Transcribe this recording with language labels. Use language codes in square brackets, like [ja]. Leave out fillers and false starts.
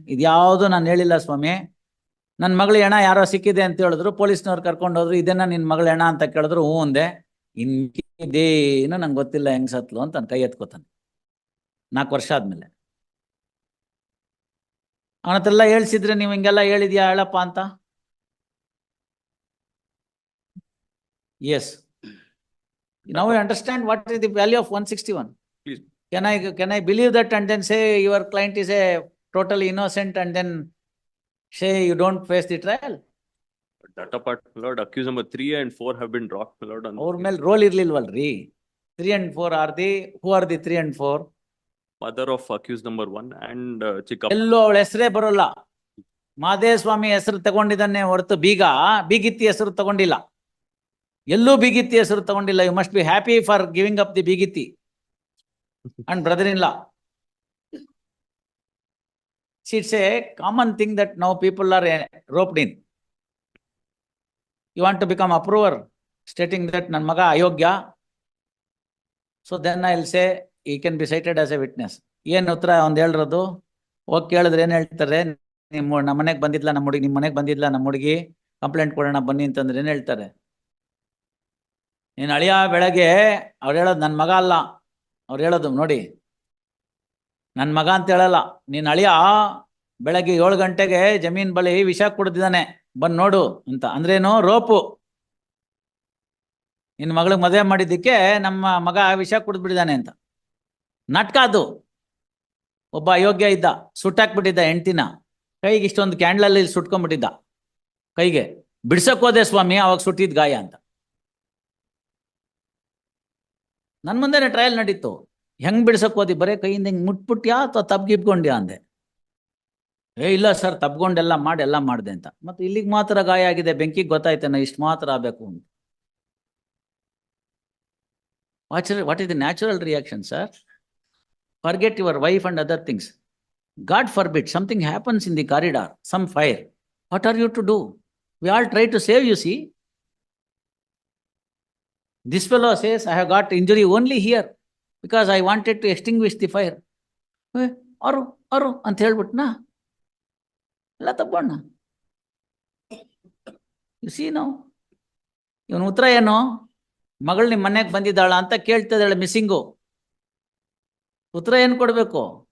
[kn] ಇದ್ಯಾವುದು ನಾನು ಹೇಳಿಲ್ಲ ಸ್ವಾಮಿ, ನನ್ನ ಮಗಳ ಹೆಣ ಯಾರೋ ಸಿಕ್ಕಿದೆ ಅಂತ ಹೇಳಿದ್ರು, ಪೊಲೀಸ್ನವ್ರು ಕರ್ಕೊಂಡು ಹೋದ್ರು, ಇದನ್ನ ನಿನ್ ಮಗಳ ಹೆಣ ಅಂತ ಕೇಳಿದ್ರು, ಹ್ಞೂ ಅಂದೆ. ಇದೇನು ನಂಗೆ ಗೊತ್ತಿಲ್ಲ ಹೆಂಗ್ ಸತ್ಲು ಅಂತ ಕೈ ಎತ್ಕೋತಾನೆ 4 ವರ್ಷ ಆದ್ಮೇಲೆ. ಅವನತ್ರೆಲ್ಲ ಹೇಳ್ಸಿದ್ರೆ ನೀವು ಹಿಂಗೆಲ್ಲ ಹೇಳಿದ್ಯಾ ಹೇಳಪ್ಪ ಅಂತ. [en] Yes, now you understand what is the value of 161. Please. Can I believe that and then say your client is a totally innocent and then say you don't face the trial? That apart, my lord, accused number 3 and 4 have been dropped, my lord. [kn] ಅವ್ರ ಮೇಲೆ roll ಇರ್ಲಿಲ್ವಲ್ರಿ? [en] 3 and 4 are the, who are the 3 and 4? Mother of accused number 1 and Chikkappa. [kn] ಎಲ್ಲೋ ಅವಳ ಹೆಸರೇ ಬರೋಲ್ಲ. ಮಾದೇಸ್ವಾಮಿ ಹೆಸರು ತಗೊಂಡಿದ್ದಾನೆ ಹೊರತು ಬೀಗಿತ್ತಿ ಹೆಸರು ತಗೊಂಡಿಲ್ಲ. ಎಲ್ಲೂ ಬೀಗಿತ್ತಿ ಹೆಸರು ತಗೊಂಡಿಲ್ಲ. [en] You must be happy for giving up the ಬೀಗಿತ್ತಿ and brother in law. It's a common thing that now people are roped in. You want to become approver, stating that [kn] ನನ್ನ ಮಗ ಅಯೋಗ್ಯ, [en] so then I'll say he can be cited as a witness. [kn] ಏನ್ ಉತ್ತರ ಒಂದ್ ಹೇಳಿರೋದು? ಹೋಗಿ ಕೇಳಿದ್ರೆ ಏನ್ ಹೇಳ್ತಾರೆ? ನಮ್ಮ ಮನೆಗ್ ಬಂದಿದ್ಲ ನಮ್ಮ ಹುಡುಗಿ, ನಿಮ್ ಮನೆಗ್ ಬಂದಿದ್ಲ ನಮ್ಮ ಹುಡುಗಿ, ಕಂಪ್ಲೇಂಟ್ ಕೊಡೋಣ ಬನ್ನಿ ಅಂತಂದ್ರೆ ಏನ್ ಹೇಳ್ತಾರೆ? ನೀನ್ ಅಳಿಯ ಬೆಳಗ್ಗೆ ಅವ್ರು ಹೇಳೋದು ನನ್ ಮಗ ಅಲ್ಲ, ಅವ್ರು ಹೇಳೋದು ನೋಡಿ, ನನ್ ಮಗ ಅಂತ ಹೇಳಲ್ಲ, ನೀನ್ ಅಳಿಯ ಬೆಳಗ್ಗೆ 7 ಗಂಟೆಗೆ ಜಮೀನ್ ಬಳಿ ವಿಷ ಕುಡ್ದಿದ್ದಾನೆ, ಬಂದ್ ನೋಡು ಅಂತ. ಅಂದ್ರೇನು? ರೋಪು. ನಿನ್ನ ಮಗಳಿಗೆ ಮದುವೆ ಮಾಡಿದ್ದಕ್ಕೆ ನಮ್ಮ ಮಗ ವಿಷ ಕುಡಿದ್ಬಿಟ್ಟಿದ್ದಾನೆ ಅಂತ ನಾಟಕ ಅದು. ಒಬ್ಬ ಅಯೋಗ್ಯ ಇದ್ದ, ಸುಟ್ಟಾಕ್ಬಿಟ್ಟಿದ್ದ ಹೆಂಡ್ತಿನ, ಕೈಗೆ ಇಷ್ಟೊಂದು ಕ್ಯಾಂಡ್ಲಲ್ಲಿ ಸುಟ್ಕೊಂಡ್ಬಿಟ್ಟಿದ್ದ, ಕೈಗೆ ಬಿಡ್ಸಕ್ ಹೋದೆ ಸ್ವಾಮಿ, ಅವಾಗ ಸುಟ್ಟಿದ್ ಗಾಯ ಅಂತ. ನನ್ನ ಮುಂದೆನೆ ಟ್ರಯಲ್ ನಡೀತು. ಹೆಂಗ್ ಬಿಡ್ಸಕ್ ಹೋದಿ? ಬರೇ ಕೈಯಿಂದ ಹಿಂಗ್ ಮುಟ್ಬಿಟ್ಯಾ ಅಥವಾ ತಬ್ಗಿಪ್ಕೊಂಡ್ಯಾ ಅಂದೆ. ಇಲ್ಲ ಸರ್, ತಬ್ಗೊಂಡೆಲ್ಲ ಮಾಡಿ ಎಲ್ಲ ಮಾಡಿದೆ ಅಂತ. ಮತ್ತೆ ಇಲ್ಲಿಗೆ ಮಾತ್ರ ಗಾಯ ಆಗಿದೆ, ಬೆಂಕಿಗೆ ಗೊತ್ತಾಯ್ತೇನ ಇಷ್ಟು ಮಾತ್ರ ಆಗಬೇಕು ಅಂತ. [en] What is the natural reaction, sir? Forget your wife and other things. God forbid something happens in the corridor, some fire. What are you to do? We all try to save, you see. This fellow says, I have got injury only here because I wanted to extinguish the fire. [kn] Aru ಅಂತ ಹೇಳ್ಬಿಟ್ನಾ? ಎಲ್ಲ ತಪ್ಪಣ್ಣ. [en] you see no, [kn] ಇವನು ಉತ್ತರ ಏನು? ಮಗಳು ನಿಮ್ಮ ಮನೆಗೆ ಬಂದಿದ್ದಾಳ ಅಂತ ಕೇಳ್ತಿದ್ದಾಳೆ, missing. ಉತ್ತರ ಏನು ಕೊಡಬೇಕು?